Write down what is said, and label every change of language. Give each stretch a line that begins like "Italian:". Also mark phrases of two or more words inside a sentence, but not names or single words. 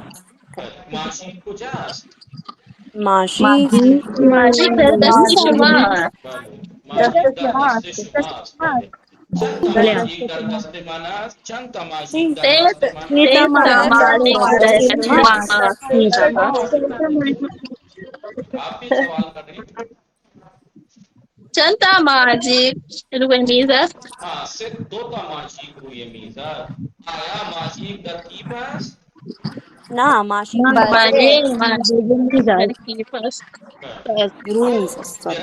Persian: ماژیک کجاست؟ ماشین ماژیک در دست شما است. بله ماژیک در دست شماست. بله چند تا ماژیک در دست من است؟ چند تا ماژیک در دست من است؟ 3 تا 3 تا ماژیک در ماشین دست شما است. شما است آقا.
Urdu: آپ بھی سوال کر رہی ہیں؟
Persian: چند تا ماژیک روی میز است؟
Urdu: ہاں صرف
Persian: 2 تا ماژیک روی میز است. آیا ماژیک ترکیب است؟ نه ماشین ترکیب بله نیست. ماژیک ترکیب است. روی میز است. سوری.